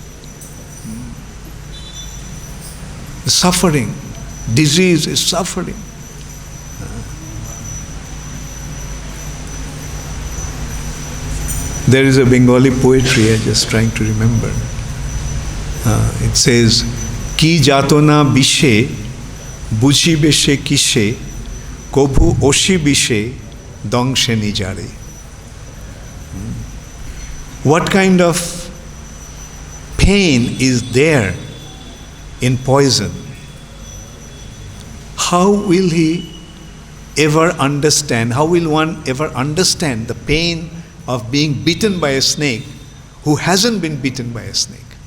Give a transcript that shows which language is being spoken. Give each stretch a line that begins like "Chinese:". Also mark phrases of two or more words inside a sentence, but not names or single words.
English: The suffering, disease is suffering. There is a Bengali poetry, I'm just trying to remember. It says,
Bangla: "কি যাতনা বিষে, বুঝিবে সে কিসে, কভু আশীবিষে, দংশেনি যারে."
English: What kind of pain is there in poison? How will one ever understand the pain of being bitten by a snake who hasn't been bitten by a snake?